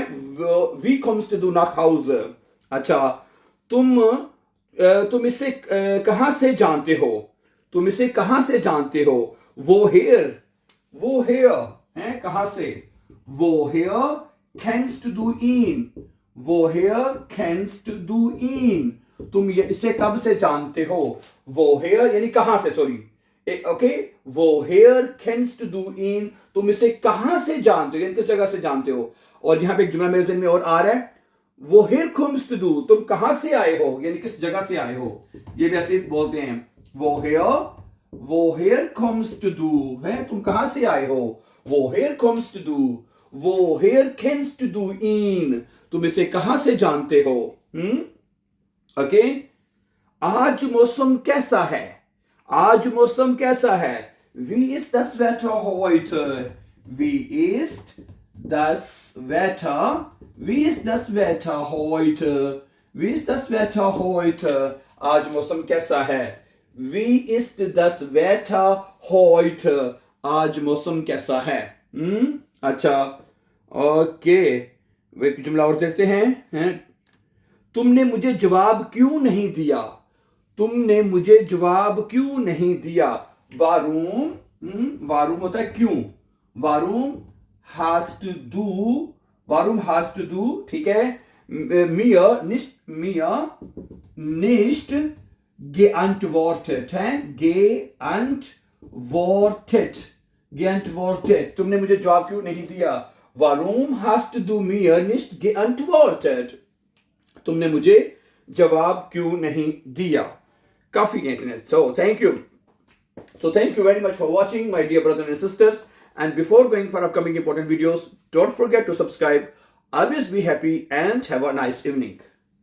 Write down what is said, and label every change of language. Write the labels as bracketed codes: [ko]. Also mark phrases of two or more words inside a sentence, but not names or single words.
[de] Wie kommst du nach Hause। [hi] अच्छा, तुम इसे कहां से जानते हो, तुम इसे कहां से जानते हो। [de] woher [hi] है, कहां से। [de] woher kennst du ihn, woher kennst du ihn, [hi] तुम इसे कब से जानते हो। [de] woher [hi] यानी कहां से, सॉरी, ओके। [de] woher kennst du ihn, [hi] तुम इसे कहां से जानते हो, यानी किस जगह से जानते हो। और यहाँ पे एक जुमला मेरे ज़हन में और आ रहा है, [de] woher kommst du, [hi] तुम कहां से आए हो, यानी किस जगह से आए हो, ये भी ऐसे बोलते हैं, [de] woher kommst du, [hi] है तुम कहां से आए हो, [de] woher kommst du, woher kennst du ihn, [hi] तुम इसे कहां से जानते हो। ओके, आज मौसम कैसा है, आज मौसम कैसा है, [de] wie ist das Wetter heute, wie ist das Wetter, wie ist das Wetter heute, wie ist das Wetter heute, [hi] आज मौसम कैसा है, [de] wie ist das Wetter heute, [hi] आज मौसम कैसा है। अच्छा, ओके, एक जुमला और देखते हैं, तुमने मुझे जवाब क्यों नहीं दिया, तुमने मुझे जवाब क्यों नहीं दिया, वारूम होता है क्यों, [de] warum hast du, [hi] ठीक है, [de] mir nicht geantwortet [hi] है, geantwortet, तुमने मुझे जवाब क्यों नहीं दिया, [de] warum hast du mir nicht geantwortet, [hi] तुमने मुझे जवाब क्यों नहीं दिया। काफी है इतने। [en] So thank you very much for watching, my dear brothers and sisters, and before going for upcoming important videos, don't forget to subscribe. Always be happy and have a nice evening.